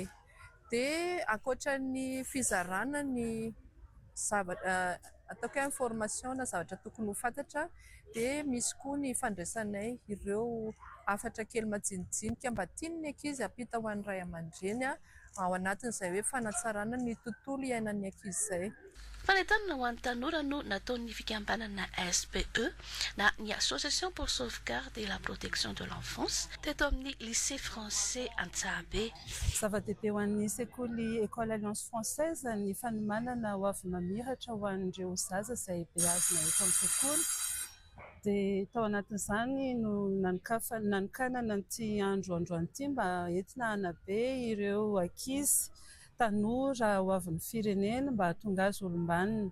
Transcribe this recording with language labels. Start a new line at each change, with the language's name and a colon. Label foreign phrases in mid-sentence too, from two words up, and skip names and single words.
Malagasy: Dia ankoatra ny fizarana ny ataoko information na zavatra tokony ho fantatra dia misy koa ny fandraisanay ireo afatra kely majinijinika mba tian'ny ankizy hampita ho an'ny ray aman-dreny ao anatin'izay hoe fanatsarana ny tontolo iainan'ny ankizy izay. Fanentanana ho an'ny tanora no nataon'ny fikambanana SPE na ny Association pour sauvegarde et la protection de l'enfance teto amin'ny lycée français Antsahabe. Zava-dehibe ho an'ny sekoly École Alliance Française ny fanomanana ho avy mamiratra ho an'ireo zaza izay beazina eto amin'ny sekoly. Dia tao anatin'izany no nanokanana n'ity androany ity mba entina hanabe ireo ankizy tanora ho avy ny firenena mba hahatonga azy olom-banona.